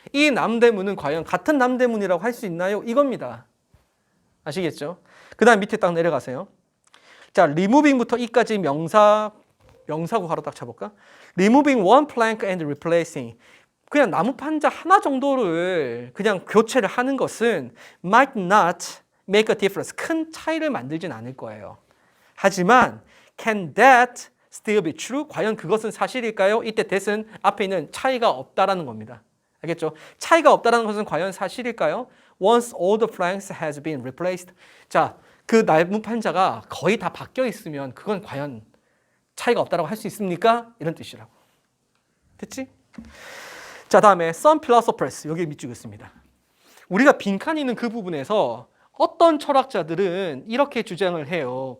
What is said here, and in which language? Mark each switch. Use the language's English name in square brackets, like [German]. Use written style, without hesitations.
[Korean] 이 남대문은 과연 같은 남대문이라고 할 수 있나요? 이겁니다. 아시겠죠? 그 다음 밑에 딱 내려가세요. 자, removing부터 이까지 명사구 가로 딱 쳐볼까? [English] removing one plank and replacing. [Korean] 그냥 나무 판자 하나 정도를 그냥 교체를 하는 것은 [English] might not make a difference. [Korean] 큰 차이를 만들진 않을 거예요. 하지만 [English] can that still be true? [Korean] 과연 그것은 사실일까요? 이때 that은 앞에 있는 차이가 없다라는 겁니다. 알겠죠? 차이가 없다라는 것은 과연 사실일까요? [English] Once all the planks has been replaced. [Korean] 자, 그 나무 판자가 거의 다 바뀌어 있으면 그건 과연 차이가 없다라고 할 수 있습니까? 이런 뜻이라고. 됐지? 자, 다음에 [English] some philosophers [Korean] 여기 밑줄 긋습니다. 우리가 빈칸이 있는 그 부분에서 어떤 철학자들은 이렇게 주장을 해요.